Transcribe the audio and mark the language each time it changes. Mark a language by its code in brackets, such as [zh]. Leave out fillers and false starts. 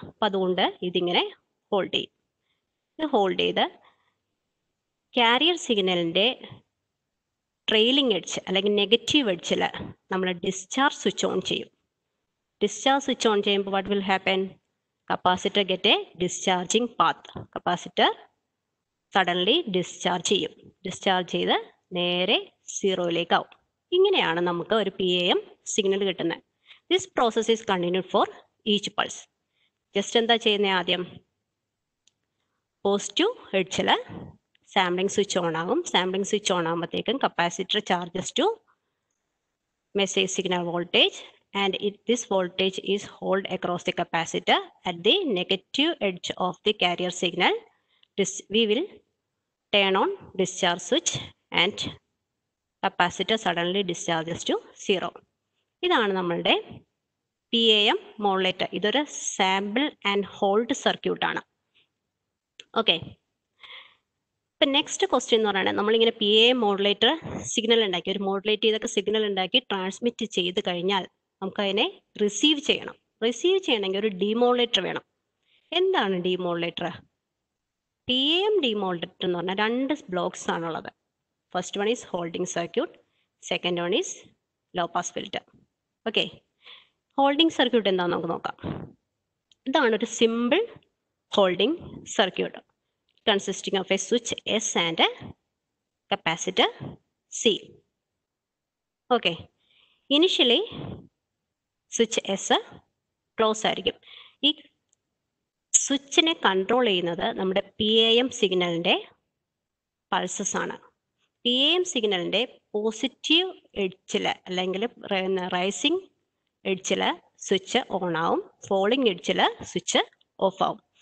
[ml] അപ്പം അതുകൊണ്ട് ഇതിങ്ങനെ ഹോൾഡ് ചെയ്യും. ഇത് ഹോൾഡ് ചെയ്ത് കാരിയർ സിഗ്നലിൻ്റെ ട്രെയിലിംഗ് എഡ്ജ് അല്ലെങ്കിൽ നെഗറ്റീവ് എഡ്ജിൽ നമ്മൾ ഡിസ്ചാർജ് സ്വിച്ച് ഓൺ ചെയ്യും. ഡിസ്ചാർജ് സ്വിച്ച് ഓൺ ചെയ്യുമ്പോൾ [en] What will happen? Capacitor get a discharging path. [ml] Capacitor suddenly discharge ചെയ്യും. ഡിസ്ചാർജ് ചെയ്ത് നേരെ സീറോയിലേക്കാവും. ഇങ്ങനെയാണ് നമുക്ക് ഒരു PAM സിഗ്നൽ കിട്ടുന്നത്. [en] This process is continued for each pulse. Just [ml] എന്താ ചെയ്യുന്നത്? ആദ്യം പോസിറ്റീവ് എഡ്ജിൽ സാമ്പിളിംഗ് സ്വിച്ച് ഓൺ ആകും. സാമ്പിളിംഗ് സ്വിച്ച് ഓൺ ആകുമ്പോഴത്തേക്കും capacitor [en] Charges to message signal voltage, and this voltage is held across the capacitor at the negative edge of the carrier signal. We will turn on discharge switch and capacitor suddenly discharges to 0. [ml] ഇതാണ് നമ്മളുടെ PAM modulator. ഇതൊരു sample and hold circuit ആണ്. Okay, ഇപ്പം next question എന്ന് പറയുന്നത് നമ്മളിങ്ങനെ PAM modulator signal ഉണ്ടാക്കി, ഒരു മോഡുലേറ്റ് ചെയ്തൊക്കെ സിഗ്നൽ ഉണ്ടാക്കി ട്രാൻസ്മിറ്റ് ചെയ്ത് കഴിഞ്ഞാൽ നമുക്കതിനെ റിസീവ് ചെയ്യണം. റിസീവ് ചെയ്യണമെങ്കിൽ ഒരു ഡിമോഡുലേറ്റർ വേണം. എന്താണ് ഡിമോഡുലേറ്റർ? PAM ഡിമോഡുലേറ്റർ എന്ന് പറഞ്ഞാൽ 2 ബ്ലോക്സ് ആണുള്ളത്. [en] First one is holding circuit, second one is low pass filter. [ml] Okay, holding circuit എന്താണെന്ന് നമുക്ക് നോക്കാം. ഇതാണ് ഒരു simple holding circuit [en] consisting of a switch S and a capacitor C. Okay, initially switch S close ആയിരിക്കും. [ml] ഈ സ്വിച്ചിനെ control ചെയ്യുന്നത് നമ്മുടെ PAM സിഗ്നലിൻ്റെ pulses ആണ്. PAM സിഗ്നലിൻ്റെ പോസിറ്റീവ് എഡ്ജിൽ അല്ലെങ്കിൽ റൈസിങ് എഡ്ജിൽ സ്വിച്ച് ഓൺ ആവും, ഫോളിംഗ് എഡ്ജിൽ സ്വിച്ച് ഓഫ് ആവും.